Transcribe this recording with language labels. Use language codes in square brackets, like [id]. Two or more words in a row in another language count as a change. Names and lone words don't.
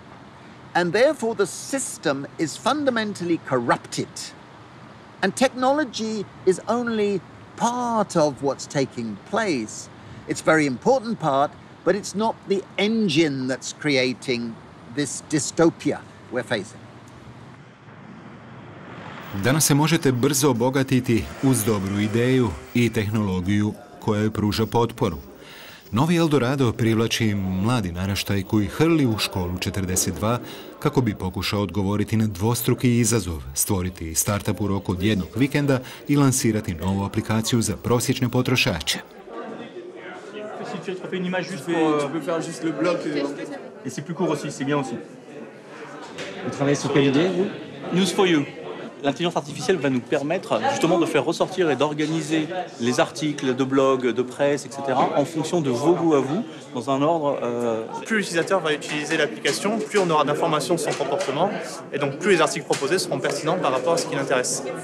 [en] And therefore the system is fundamentally corrupted. And technology is only part of what's taking place. It's a very important part, but it's not the engine that's creating this dystopia we're facing. [hr] Danas se možete brzo obogatiti uz dobru ideju i tehnologiju koja joj pruža potporu. Novi Eldorado privlači mladi naraštaj koji hrli u školu 42 kako bi pokušao odgovoriti na dvostruki izazov, stvoriti startup u roku od jednog vikenda i lansirati novu aplikaciju za prosječne potrošače. [en] News for you. [fr] L'intelligence artificielle va nous permettre justement de faire ressortir et d'organiser les articles de blog, de presse, etc. en fonction de vos goûts à vous, dans un ordre... Plus l'utilisateur va utiliser l'application, plus on aura d'informations sur son comportement, et donc plus les articles proposés seront pertinents par rapport à ce qui l'intéresse.